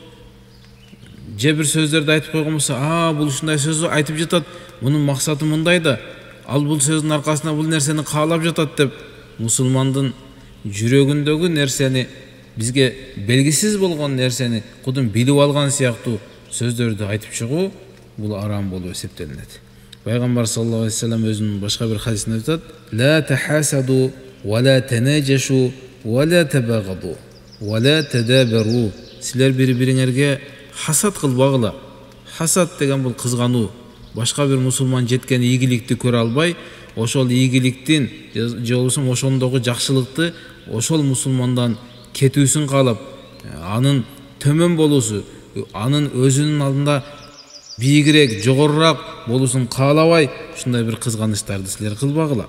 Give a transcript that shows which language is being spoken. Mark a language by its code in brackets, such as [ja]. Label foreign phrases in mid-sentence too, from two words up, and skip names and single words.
[ky] же бир сөздөрдү айтып койгон болсо, бул ушундай сөз айтып жатат, мунун максаты мындай да, ал бул сөздүн аркасында бул нерсени каалап жатат деп, мусулмандын жүрөгүндөгү нерсени, бизге белгисиз болгон нерсени кудум билип алган сыяктуу сөздөрдү айтып чыгуу, бул арам болуп эсептелинет. Пайгамбар [ar] صلى الله عليه وسلم [ky] өзүнүн башка бир хадисинде айтат: [ar] «لا تحاسدوا ولا تناجشوا ولا تباغضوا ولا تدابروا». [ky] Силер бири-бириңерге хасад кылбагыла. Хасад деген бул кызгануу. Башка бир мусулман жеткен ийгиликти көрө албай, ошол ийгиликтин же болбосо ошондогу жакшылыкты ошол мусулмандан кетүүсүн каалап, анын төмөн болуусу, анын өзүнүн алдында бийигирээк, жогорурак болуусун каалабай, ушундай бир кызганычтарды силер кылбагыла.